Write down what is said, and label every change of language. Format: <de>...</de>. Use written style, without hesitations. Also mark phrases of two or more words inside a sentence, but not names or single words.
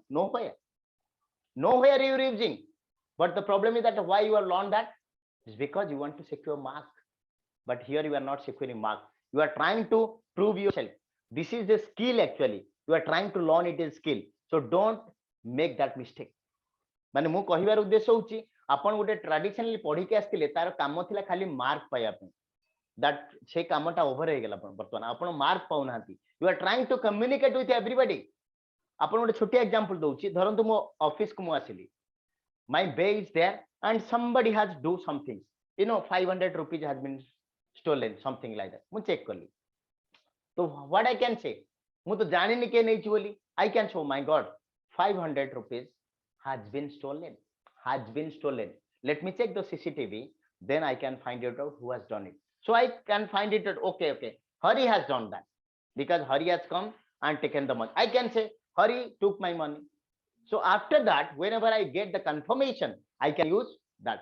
<en>Nowhere. Nowhere you are using. But the problem is that why you have learned that? It's because you want to secure mark. But here you are not securing mark. You are trying to prove yourself. This is the skill actually. You are trying to learn it is skill. So don't make that mistake.</en> <or>ମାନେ ମୁ କହିବାର ଉଦ୍ଦେଶ୍ୟ ହୋଚି ଆପଣ ଗୋଟେ ଟ୍ରେଡିସନାଲି ପଢି କେ ଆସ୍ତିଲେ ତାର କାମ ଥିଲା ଖାଲି ମାର୍କ ପାୟା ପେ</or> <en>that say</en> <or>କାମଟା ଓଭର ହେ ଗଲା ବର୍ତ୍ତମାନ ଆପଣ ମାର୍କ ପାଉ ନାହାନ୍ତି</or> <en>you are trying to communicate with everybody</en> <or>ଆପଣ ଗୋଟେ ଛୋଟି ଏକ୍ଜାମ୍ପଲ ଦଉଚି ଧରନ୍ତୁ ମୋ ଅଫିସ କୋ ମୁ ଆସିଲି</or> <en>my bay is there and somebody has do something 500 rupees has been stolen, something like that.</en> <or>ମୁ ଚେକ କରଲି ତୋ</or> <en>what I can say</en> <or>ମୁ ତୋ ଜାଣି ନି କେ ନୈ ଛି ବୋଲି</or> <en>I can show my god 500 rupees has been stolen, let me check the CCTV, then I can find it out who has done it. So I can find it out, okay Hari has done that, because Hari has come and taken the money. I can say Hari took my money. So after that, whenever I get the confirmation, I can use that.</en>